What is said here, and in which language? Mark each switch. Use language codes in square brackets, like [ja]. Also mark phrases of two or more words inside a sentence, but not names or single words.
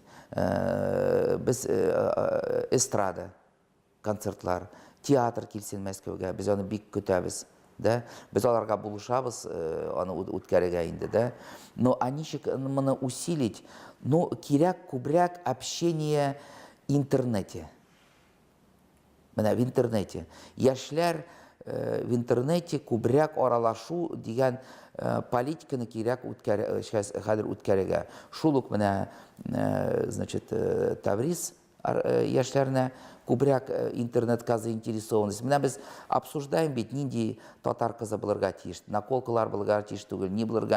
[tt] Без эстрада концертлар, театр килсен Мәскәүгә, без аны бик көтәбез, да? Без аларга булышабыз, аны үткәрергә инде, да? Но ничек моны усилить? Ну, кирәк күбрәк [ru] общение в интернете. [tt] Менә [ru] в интернете. [tt] Яшьләр [ru] в интернете [tt] күбрәк аралашу дигән политиканы кирәк хәзер үткәрергә. Шул ук менә, значит, Тавриз яшьләренә күбрәк интернетка заинтересованность. Менә без обсуждаем бит, нинди татар кызы булырга тиеш, наколкалар булырга тиеш түгел, ни булырга.